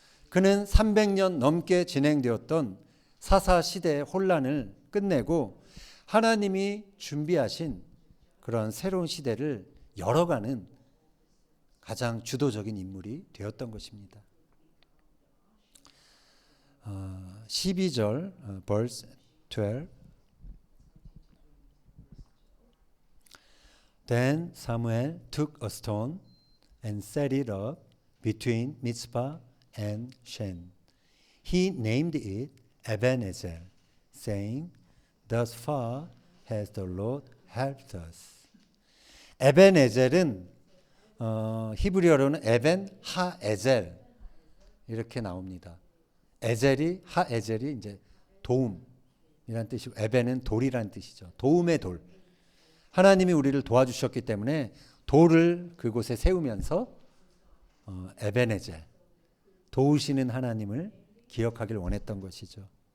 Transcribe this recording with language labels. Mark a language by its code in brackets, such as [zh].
[ko] 그는 300년 넘게 진행되었던 사사 시대의 혼란을 끝내고 하나님이 준비하신 그러한 새로운 시대를 열어가는 가장 주도적인 인물이 되었던 것입니다. 12절 [en] verse 12 Then Samuel took a stone and set it up between Mizpah and Shen. He named it 에벤에젤, saying, Thus far has the Lord helped us. [ko] 에벤에젤은 히브리어로는 에벤 하에젤 이렇게 나옵니다. 에젤이 하에젤이 이제 도움이라는 뜻이고 에벤은 돌이라는 뜻이죠. 도움의 돌. 하나님이 우리를 도와주셨기 때문에 돌을 그곳에 세우면서 에벤에젤 도우시는 하나님을 기억하길 원했던 것이죠.